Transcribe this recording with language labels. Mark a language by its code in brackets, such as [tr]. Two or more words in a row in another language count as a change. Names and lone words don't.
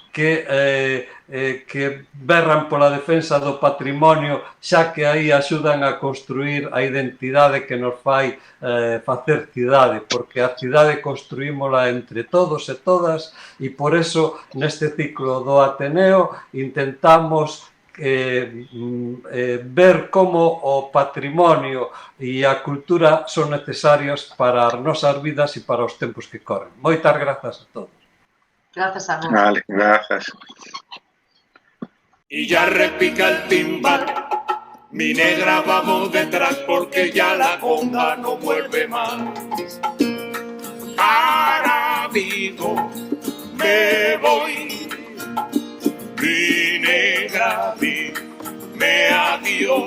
[gl] que berran pola defensa do patrimonio, xa que aí axudan a construir a identidade que nos fai facer cidade, porque a cidade construímola entre todos e todas, e por eso neste ciclo do Ateneo intentamos ver como o patrimonio e a cultura son necesarios para as nosas vidas e para os tempos que corren. Moitas grazas a todos. [es] Gracias a vos. Vale, gracias. Y ya repica el timbal, mi negra vamos detrás porque ya la conga no vuelve más. Para Vigo me voy, mi negra, dime adiós.